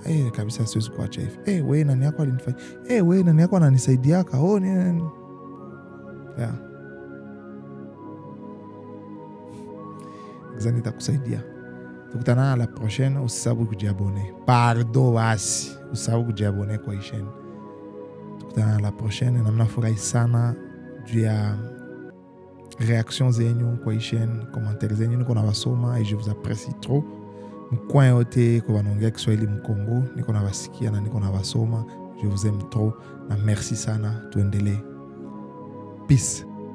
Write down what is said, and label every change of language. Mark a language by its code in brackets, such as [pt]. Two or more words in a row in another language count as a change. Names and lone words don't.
[sw] Kabisa siwezi kuacha hivi. Wewe nani yako alinifanya? Wewe nani yako ananisaidiaka? Ni. Yeah. Zani takusaidia. Tukutana [fr] la prochaine, [sw] usisahau kujiabone. Pardon basi. Usisahau kujiabone kwa hii chaîne. Tukutana [fr] la prochaine, [sw] na mnafurahi sana juu ya réactions zenyu kwa hii chaîne, commentaires zenyu niko na wasoma [fr] et je vous apprécie trop. [sw] Mkoa yote kwa wanaongea Kiswahili Mkongo, niko na wasikia na niko na wasoma. [fr] Je vous aime trop na merci [sw] sana, tuendelee. [fr] Peace.